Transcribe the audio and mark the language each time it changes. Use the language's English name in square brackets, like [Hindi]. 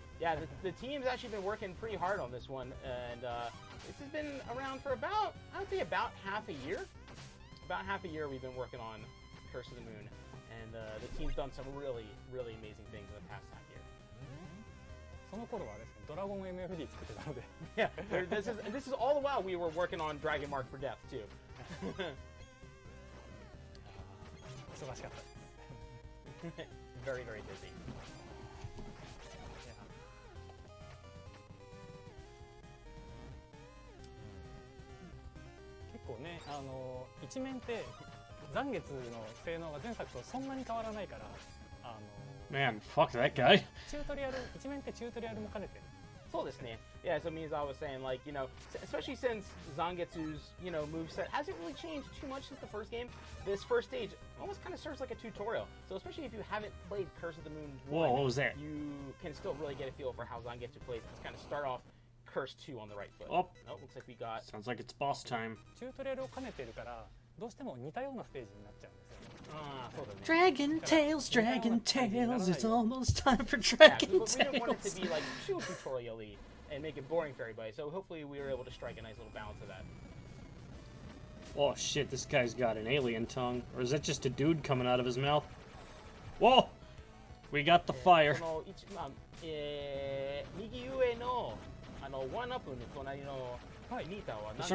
[English] Yeah, the team's actually been working pretty hard on this one, and this has been around for about, I would say about half a year. About half a year we've been working on Curse of the Moon, and the team's done some really, really amazing things in the past half year. [Japanese] その頃はですねドラゴン MFD 作ってたので [English] Yeah, this is all the while we were working on Dragon Mark for Death too. [Japanese] 忙しかったです [English] Very, very busy. [Japanese] 結構ね一面って残月の性能が前作とそんなに変わらないから [English] Man, fuck that guy. [Japanese] チュートリアル一面ってチュートリアルも兼ねてる [English] So this name. Yeah, so means I was saying, like, especially since Zangetsu's, moveset hasn't really changed too much since the first game, this first stage almost kind of serves like a tutorial. So especially if you haven't played Curse of the Moon 1, Whoa, what was that? you can still really get a feel for how Zangetsu plays. Let's kind of start off Curse 2 on the right foot. Oh. Looks like we got... Sounds like it's boss time. [Japanese] チュートリアルを兼ねてるからどうしても似たようなステージになっちゃうんですよ [English] so the Dragon Tales, Dragon Tales. It's almost time for yeah, Dragon but we didn't want it to Tales. be like too tutorial-y and make it boring for everybody. So hopefully we were able to strike a nice little balance of that. Oh shit, this guy's got an alien tongue. Or is that just a dude coming out of his mouth? Whoa! We got the fire. [Japanese] この一まあ右上のワンアップの隣のミーターは何ですか